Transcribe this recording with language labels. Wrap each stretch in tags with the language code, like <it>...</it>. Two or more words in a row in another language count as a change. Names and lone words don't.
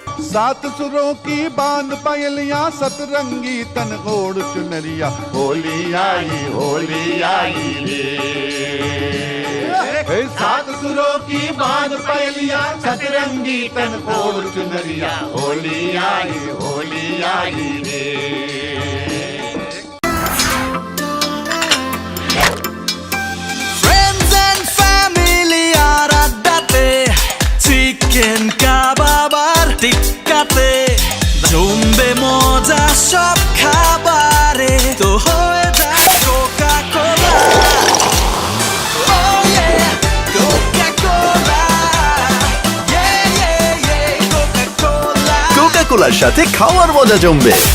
<hi>सात सुरों की बांध पायलियां सतरंगी तन ओढ़ चुनरिया होली आई रे सात सुरों की बांध पायलियां सतरंगी तन ओढ़ चुनरिया होली आई रे</hi> <en>Friends and family</en> <bn>আর আড্ডাতে চিকেন কাবাব আর টিক্কাতে জমবে মজা সব খাবারে তো হয়ে যায় কোকা কোলা কোকা কোলার সাথে খাওয়ার মজা জমবে।</bn>